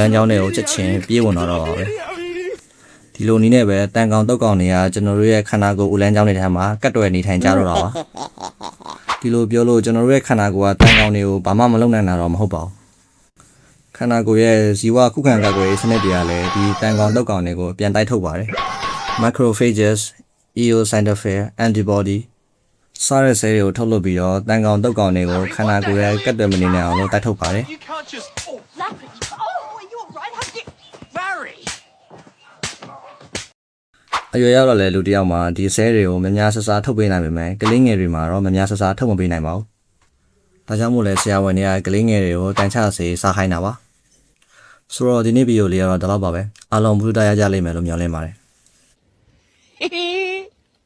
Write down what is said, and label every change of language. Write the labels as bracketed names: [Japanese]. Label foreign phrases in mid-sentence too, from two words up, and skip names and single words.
[Burmese] န်းချောင်းတွေကိုချက်ချင်းပြေးဝင်တော့ပါပဲဒီလိုနည်းနဲ့ပဲတန်ကောင်တုတ်ကောင်တွေကကျွန်တော်တို့ရဲ့ခန္ဓာကိုယ်ဦးလန်းချောင်းတွေထဲမှာကတ်တွယ်နေထိုင်ကြတော့တာပါဒီလိုပြောလို့ကျွန်တော်တို့ရဲ့ခန္ဓာကိုယ်ကတန်ကောင်တွေကိုဘာမှမလုပ်နိုင်တာတော့မဟုတ်ပါဘူးခန္ဓာကိုယ်ရဲ့ဇီဝခုခံကာကွယ်ရေးစနစ်တွေကလည်းဒီတန်ကောင်တုတ်ကောင်တွေကိုပြန်တိုက်ထုတ်ပါတယ် [English] macrophages eosinophil antibody [Burmese] စားရဆဲတွေကိုထုတ်လုပ်ပြီးတော့တန်ကောင်တုတ်ကောင်တွေကိုခန္ဓာကိုယ်ရဲ့ကတ်တွယ်မနေနိုင်အောင်လို့တိုက်ထုတ်ပါတယ် အရွယ်ရောက်တော့လေလူတယောက်မှာဒီဆဲတွေကိုများများဆဆထုတ်ပေးနိုင်ပေမဲ့ကလေးငယ်တွေမှာတော့များများဆဆထုတ်မပေးနိုင်ပါဘူးဒါကြောင့်မို့လဲဆရာဝန်တွေကကလေးငယ်တွေကိုတန်ချစေစားခိုင်းတာပါဆိုတော့ဒီနေ့ဗီဒီယိုလေးကတော့ဒီလောက်ပါပဲအားလုံးဘုရားရကြလိမ့်မယ်လို့မျှော်လင့်ပါတယ်